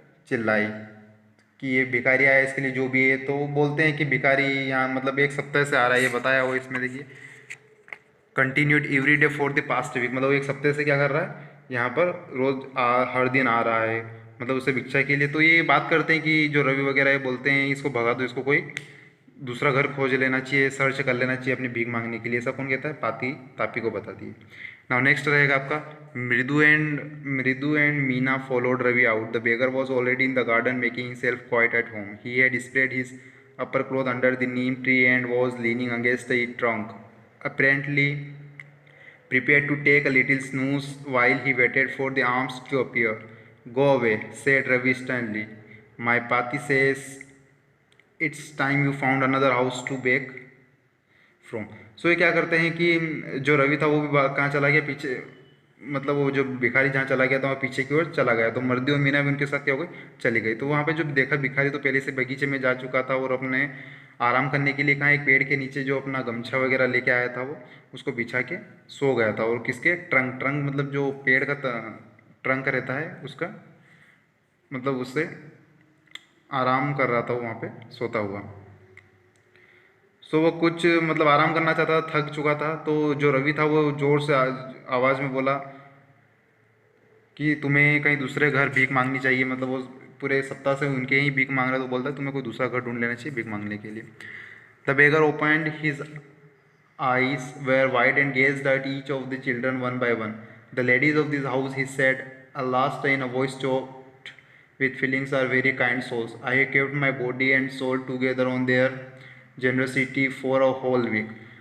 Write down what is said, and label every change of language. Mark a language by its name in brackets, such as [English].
[Hindi] चिल्लाई कि ये भिखारी आया इसके लिए जो भी है। तो वो बोलते हैं कि भिखारी यहाँ मतलब एक सप्ताह से आ रहा है, ये बताया वो इसमें देखिए, [English] continued every day for the past week, [Hindi] मतलब वो एक सप्ताह से क्या कर रहा है यहाँ पर, रोज हर दिन आ रहा है, मतलब उसे भिक्षा के लिए। तो ये बात करते हैं कि जो रवि वगैरह है बोलते हैं इसको भगा दो, इसको कोई दूसरा घर खोज लेना चाहिए, सर्च कर लेना चाहिए अपनी भीख मांगने के लिए। ऐसा कौन कहता है? पाती तापी को बताती है। नाउ नेक्स्ट रहेगा आपका, [English] Mridu and Meena followed Ravi out. The beggar was already in the garden making himself quite at home. He had spread his upper cloth under the neem tree and was leaning against the trunk, apparently prepared to take a little snooze while he waited for the arms to appear. Go away, said Ravi sternly. My Pati says it's time you found another house to beg from. [Hindi] सो ये क्या करते हैं कि जो रवि था वो भी कहाँ चला गया? पीछे, मतलब वो जो भिखारी जहाँ चला गया था वहाँ पीछे की ओर चला गया। तो मर्दी और मीना भी उनके साथ क्या हो गई? चली गई। तो वहाँ पे जो देखा भिखारी तो पहले से बगीचे में जा चुका था और अपने आराम करने के लिए कहाँ, एक पेड़ के नीचे जो अपना गमछा वगैरह लेके आया था वो उसको बिछा के सो गया था। और किसके? ट्रंक, ट्रंक मतलब जो पेड़ का ट्रंक रहता है उसका, मतलब उससे आराम कर रहा था वो वहाँ पे सोता हुआ। सो वो कुछ मतलब आराम करना चाहता था, थक चुका था। तो जो रवि था वो जोर से आवाज़ में बोला कि तुम्हें कहीं दूसरे घर भीख मांगनी चाहिए, मतलब वो पूरे सप्ताह से उनके ही भीख मांग रहा है। तो बोलता है तुम्हें कोई दूसरा घर ढूंढ लेना चाहिए भीख मांगने के लिए। [English] The beggar opened his eyes were wide and gazed at each of the children one by one. The ladies of this house, he said, at last in a voice choked with feelings, are very kind souls. I have kept my body and soul together on their generosity for a whole week.